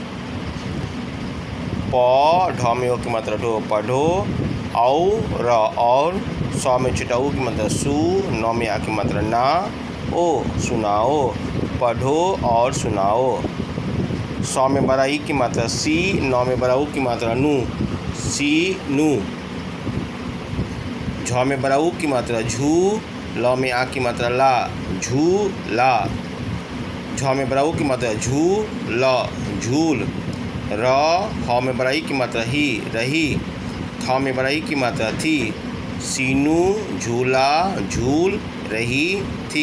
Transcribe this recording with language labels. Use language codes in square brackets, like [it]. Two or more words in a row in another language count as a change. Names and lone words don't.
[hi] प, ढौ में ओ की मात्रा ढो, पढ़ो। औ, र, और। सौ में छिटाऊ की मात्रा सू, नौ में आ की मात्रा ना, ओ, सुनाओ। पढ़ो और सुनाओ। सौ में बराई की मात्रा सी, नौ में बराऊ की मात्रा नू, सी, नू। झौ में बराऊ की मात्रा झू, लौ में आ की मात्रा ला, झू, ला। झौ में बराऊ की मात्रा झू, ल, झूल। र, हौ में बराई की मात्रा ही, रही। थौ में बराई की मात्रा थी, सीनू, झूला, झूल, रही, थी।